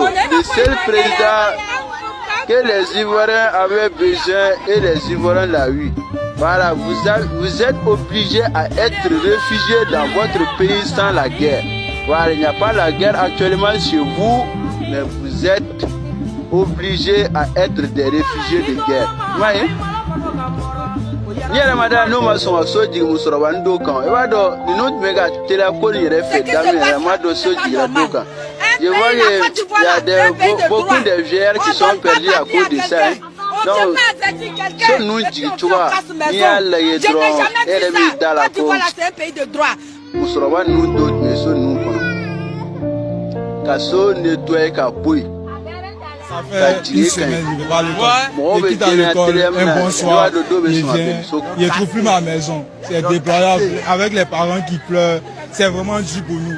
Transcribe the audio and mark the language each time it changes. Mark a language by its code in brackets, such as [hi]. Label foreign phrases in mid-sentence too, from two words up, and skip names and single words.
[fr] Le seul président que les Ivoiriens avaient besoin et les Ivoiriens l'ont eu. Voilà, vous êtes obligés à être réfugiés dans votre pays sans la guerre. Voilà, il n'y a pas la guerre actuellement chez vous, mais vous êtes obligés à être des réfugiés de guerre. Vous voyez? [bm] Yɛrɛ ma da n'o ma sɔn ka so jigin musokɔrɔba dɔw kan i b'a dɔn ninnu tun bɛ ka teliya ko nin yɛrɛ fɛ daminɛ yɛrɛ ma dɔn so jiginra dɔw kan. [fr] Je vois qu'il y a beaucoup de vieillards qui sont perdus à cause de ça. Donc, [bm] so ninnu jigin cogoya n'i y'a lajɛ dɔrɔn e yɛrɛ b'i da la ko musokɔrɔba ninnu dɔw tun bɛ so ninnu kɔnɔ ka so nettoyer ka bɔ yen. [fr] Ça fait une semaine, je ne vais pas à l'école. Je quitte à l'école, un bon soir, je ne trouve plus ma maison. C'est déployable. Avec les parents qui pleurent, c'est vraiment dur pour nous.